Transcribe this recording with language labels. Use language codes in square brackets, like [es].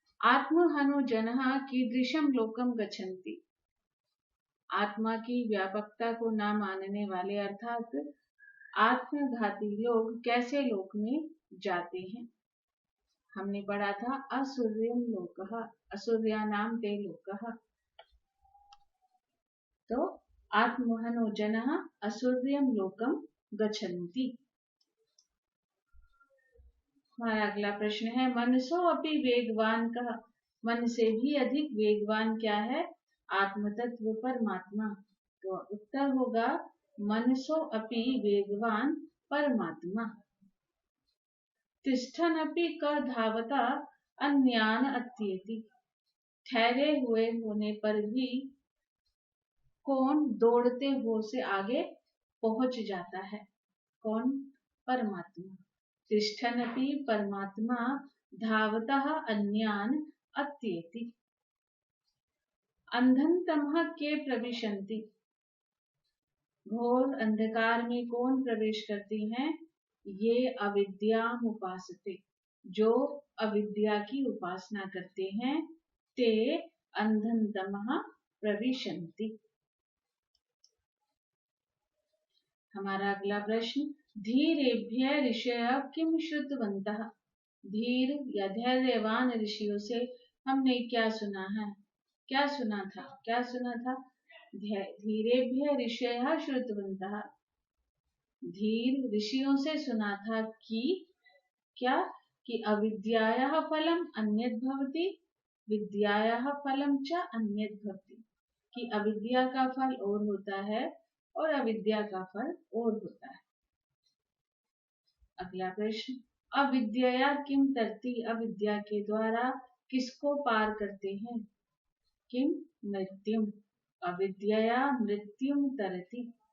[sa] आत्महनो जनः कीदृशं लोकं गच्छन्ति। [hi] आत्मा की व्यापकता को न मानने वाले अर्थात आत्मघाती लोग कैसे लोक में जाते हैं? हमने पढ़ा था [sa] असुर्यम लोकः, असुर्यानाम ते लोकः। तो आत्महनो जनः असुर्यम लोकम गच्छन्ति। [hi] हमारा अगला प्रश्न है [sa] मनसो अपि वेगवान कः। [hi] मन से भी अधिक वेगवान क्या है? आत्मतत्व परमात्मा। तो उत्तर होगा [sa] मनसो अपि वेगवान परमात्मा। तिष्ठन्नपि क धावता अन्यान अत्येति। [hi] ठहरे हुए होने पर भी कौन दौड़ते हो से आगे पहुंच जाता है? कौन? परमात्मा। [sa] तिष्ठन्नपि परमात्मा धावतः अन्यान अत्येति। अंधन तमः के प्रविशन्ति। [hi] घोर अंधकार में कौन प्रवेश करती हैं? [sa] ये अविद्याम उपासते, [hi] जो अविद्या की उपासना करते हैं। [sa] ते अंधन तमः प्रविशन्ति। [hi] हमारा अगला प्रश्न, [sa] धीरेभ्य ऋषयः किम श्रुतवन्तः। [hi] धीर या धैर्यवान ऋषियों से हमने क्या सुना है? क्या सुना था? क्या सुना था? [sa] धीरेभ्य ऋषयः श्रुतवन्तः। [hi] धीर ऋषियों से सुना था कि क्या? [sa] कि अविद्यायाः फलम अन्यत् भवति, विद्यायाः फलम च अन्यत् भवति। [hi] कि अविद्या का फल और होता है और अविद्या का फल और होता है। अगला प्रश्न, [sa] अविद्या किम तरति। [hi] अविद्या के द्वारा किसको पार करते हैं? [sa] किम मृत्युम। अविद्या मृत्युम तरति।